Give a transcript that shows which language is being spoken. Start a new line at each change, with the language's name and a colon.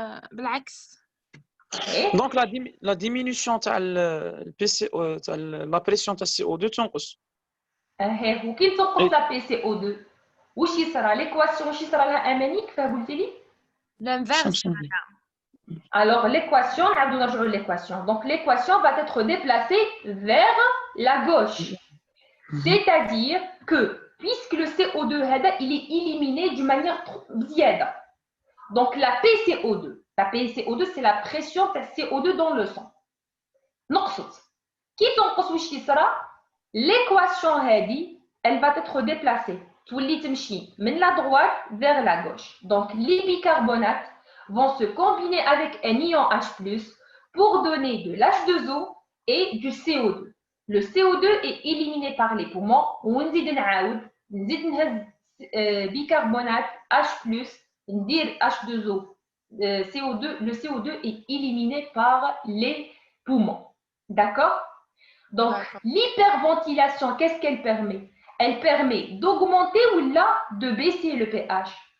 French: Donc la diminution de la pression de CO2
Arabic: تنقص. وكي تنقص
French: la PCO2
Arabic: واش يصرى l'équation واش يصرى لها اماني كيف قلتي لي؟
French: l'inverse. Alors l'équation, donc l'équation va être déplacée vers la gauche. C'est-à-dire que puisque le CO2 il est éliminé d'une manière ziada. Donc la PCO2 c'est la pression de CO2 dans le sang.
Arabic: نقصت. كي تنقص واش يصرى؟
French: L'équation elle va être déplacée.
Arabic: تولي تمشي من
French: la droite vers la gauche. Donc les bicarbonates vont se combiner avec un ion H+, pour donner de l'H2O et du CO2. Le CO2 est éliminé par les poumons.
Arabic: ونزيد نعاود نزيد نهز bicarbonate H+, ندير H2O CO2.
French: Le CO2 est éliminé par les poumons. D'accord? Donc, l'hyperventilation, qu'est-ce qu'elle permet? Elle permet d'augmenter ou là de baisser le pH.